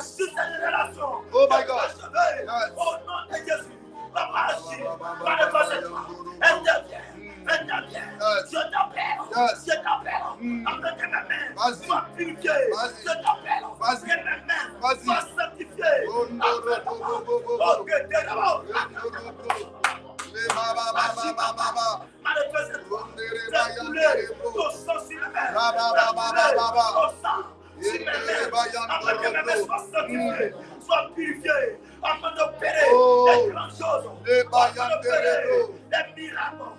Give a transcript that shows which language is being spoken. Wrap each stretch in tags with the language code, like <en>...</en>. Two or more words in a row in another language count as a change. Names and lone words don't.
<fr>si c'est une relation, Oh que my puisse God. achever, Yes. au nom de Jésus, papa agit, manifeste-toi, interviens, Yes. je t'appelle, Yes. je t'appelle, afin que mes mains Vas-y. soient purifiées, Vas-y. je t'appelle, Vas-y. que mes mains Vas-y. soient sanctifiées, Oh, no, afin no, que</fr> <en>no, no, no, no.</en> <fr>ok, t'es d'abord, manifeste-toi, fais couler ton sang sur mes mains, fais couler ton sang sur mes mains, afin que mes mains soient sanctifiées, soient purifiées, afin d'opérer des grandes choses, afin d'opérer des miracles,</fr>